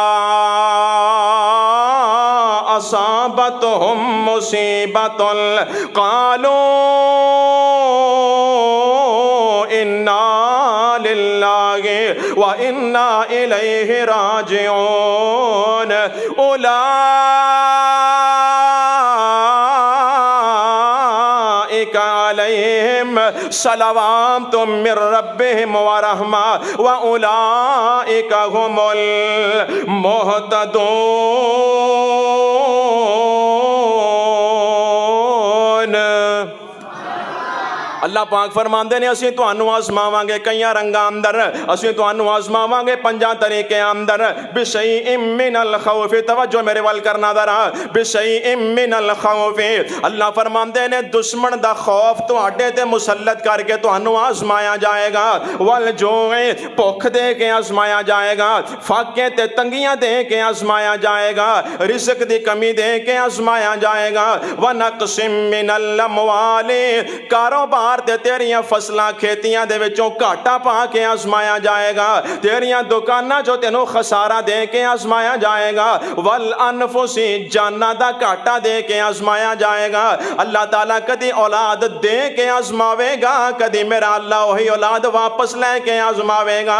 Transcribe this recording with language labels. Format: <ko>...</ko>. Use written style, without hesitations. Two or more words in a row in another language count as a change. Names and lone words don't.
<ar>أصابتهم مصيبة قالوا إنا لله وإنا إليه راجعون أولئك عليهم صلوات من ربهم ورحمة وأولئك هم المهتدون.</ar> <pa>اللہ پاک فرماندے نے اسیں تہانوں آزماواں گے کئی رنگاں اندر اسیں تہانوں آزماواں گے 5 طریقے اندر</pa> <ar>بشيء من الخوف.</ar> <pa>توجہ میرے ول کرنا ذرا</pa> <ar>بشيء من الخوف</ar> <pa>اللہ فرماندے نے دشمن دا خوف تہاڈے تے مسلط کر کے تہانوں آزمایا جائے گا.</pa> <ar>والجوع</ar> <pa>بھکھ دے کے آزمایا جائے گا فاقے تے تنگیاں دے کے آزمایا جائے گا رزق دی کمی دے کے آزمایا جائے گا.</pa> <ar>ونقص من الأموال</ar> <pa>کاروبار تے تیریاں فصلاں کھیتیاں دے وچوں گھاٹا پا کے آزمایا جائے گا تیریاں دکاناں جو تینوں خسارہ دے کے آزمایا جائے گا.</pa> <ar>والأنفس</ar> <pa>جاناں دا گھاٹا دے کے آزمایا جائے گا. اللہ تعالیٰ کدی اولاد دے کے آزماوے گا کدی میرا اللہ اوہی اولاد واپس لے کے آزماوے گا.</pa>